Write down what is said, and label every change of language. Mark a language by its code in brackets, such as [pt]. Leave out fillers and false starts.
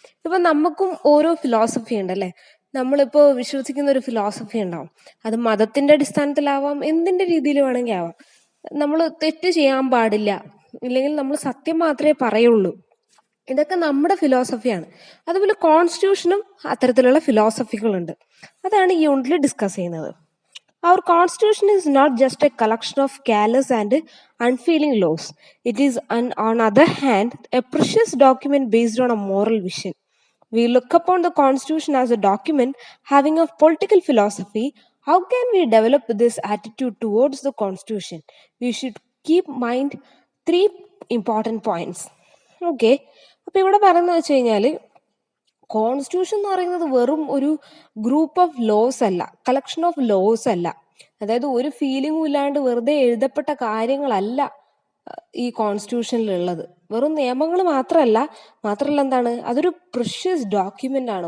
[ml] ഇപ്പൊ നമുക്കും ഓരോ ഫിലോസഫി ഉണ്ടല്ലേ, നമ്മളിപ്പോ വിശ്വസിക്കുന്ന ഒരു ഫിലോസഫി ഉണ്ടാവും. അത് മതത്തിന്റെ അടിസ്ഥാനത്തിലാവാം, എന്തിന്റെ രീതിയിൽ വേണമെങ്കിൽ ആവാം. നമ്മൾ തെറ്റ് ചെയ്യാൻ പാടില്ല, ഇല്ലെങ്കിൽ നമ്മൾ സത്യം മാത്രമേ പറയുള്ളൂ, ഇതൊക്കെ നമ്മുടെ ഫിലോസഫിയാണ്. അതുപോലെ കോൺസ്റ്റിറ്റ്യൂഷനും അത്തരത്തിലുള്ള ഫിലോസഫികളുണ്ട്. അതാണ് ഈ യൂണിറ്റിൽ ഡിസ്കസ് ചെയ്യുന്നത്. [en] Our constitution is not just a collection of careless and unfeeling laws. It is, on other hand, a precious document based on a moral vision. We look upon the constitution as a document having a political philosophy. How can we develop this attitude towards the constitution? We should keep mind three important points. Okay. [ml] അപ്പൊ ഇവിടെ പറയുന്നത് വെച്ച് കഴിഞ്ഞാല്, constitution എന്ന് പറയുന്നത് വെറും ഒരു [en] group of laws [ml] അല്ല, [en] collection of laws [ml] അല്ല. അതായത് ഒരു ഫീലിംഗും ഇല്ലാണ്ട് വെറുതെ എഴുതപ്പെട്ട കാര്യങ്ങളല്ല ഈ കോൺസ്റ്റിറ്റ്യൂഷനിലുള്ളത്. വെറും നിയമങ്ങൾ മാത്രമല്ല എന്താണ്, അതൊരു പ്രഷ്യസ് ഡോക്യുമെന്റ് ആണ്.